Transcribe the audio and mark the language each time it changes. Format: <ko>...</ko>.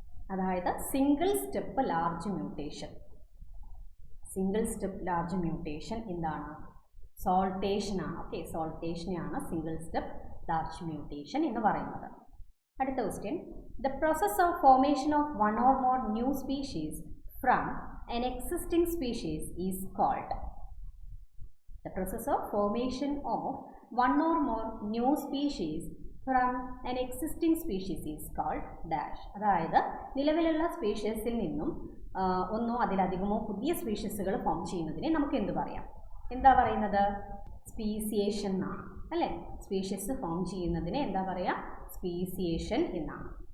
<ml>അതായത് single step large mutation. Single step large mutation എന്താണ്? സോൾട്ടേഷൻ ആണ്. Okay, സോൾട്ടേഷനെയാണ് single step large mutation എന്ന് പറയുന്നത്. അടുത്ത question</ml> <en>The process of formation of one or more new species from an existing species is called. The process of formation of one or more new species from an existing species is called dash.</en> <ml>അതായത് നിലവിലുള്ള സ്പീഷീസിൽ നിന്നും ഒന്നോ അതിലധികമോ പുതിയ സ്പീഷീസുകൾ form ചെയ്യുന്നതിനെ നമുക്ക് എന്ത് പറയാം? എന്താ പറയുന്നത്? സ്പീസിയേഷൻ എന്നാണ് അല്ലേ? സ്പീഷീസ് ഫോം ചെയ്യുന്നതിനെ എന്താ പറയുക? സ്പീസിയേഷൻ എന്നാണ്.</ml>